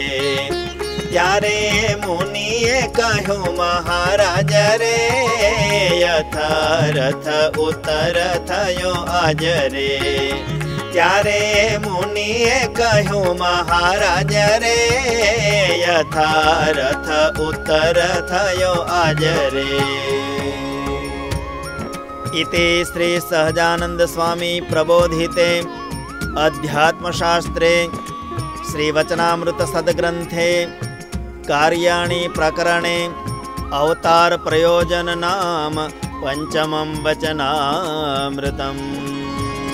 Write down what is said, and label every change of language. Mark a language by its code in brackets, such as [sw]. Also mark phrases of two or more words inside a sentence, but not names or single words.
[gu] ત્યારે મુનિએ કહ્યું મહારાજ રે યથાર્થ ઉત્તર થયો આજ રે. ત્યારે મુનિએ કહ્યું મહારાજ રે યથાર્થ ઉત્તર થયો આજ રે. [sa] इति श्री सहजानंद स्वामी प्रबोधिते अध्यात्मशास्त्रे श्रीवचनामृत सद्ग्रंथे कार्याणि प्रकरणे अवतार प्रयोजन नाम पंचमं वचनामृतम्.